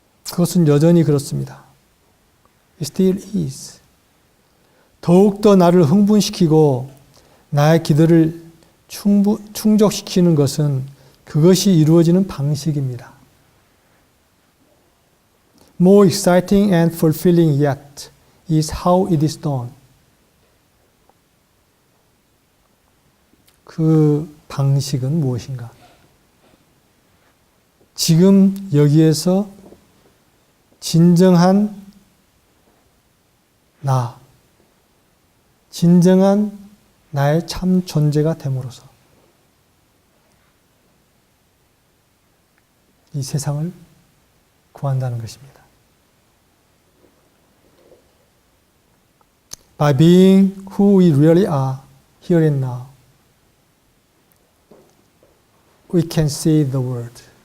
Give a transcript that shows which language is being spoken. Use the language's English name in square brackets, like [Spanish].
[Korean] 그것은 여전히 그렇습니다. [English] It still is. [Korean] 더욱더 나를 흥분시키고 나의 기도를 충족시키는 것은 그것이 이루어지는 방식입니다. [English] More exciting and fulfilling yet is how it is done. [Korean] 그 방식은 무엇인가? 지금 여기에서 진정한 진정한 나의 참 존재가 됨으로써 이 세상을 구한다는 것입니다. [English] By being who we really are, here and now, we can save the world.